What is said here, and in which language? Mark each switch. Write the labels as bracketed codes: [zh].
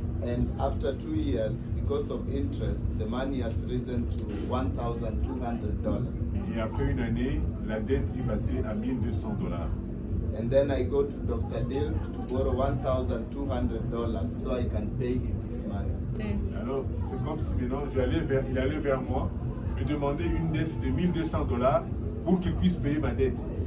[en] And after 2 years, because of interest, the money has risen to $1,200. [fr] Et après une année, la dette est passée à $1,200. [en] And then I go to Dr. Dill to borrow $1,200 so I can pay him his money. [fr] Alors, c'est comme si maintenant il allait vers moi, me demander une dette de $1,200 pour qu'il puisse payer ma dette.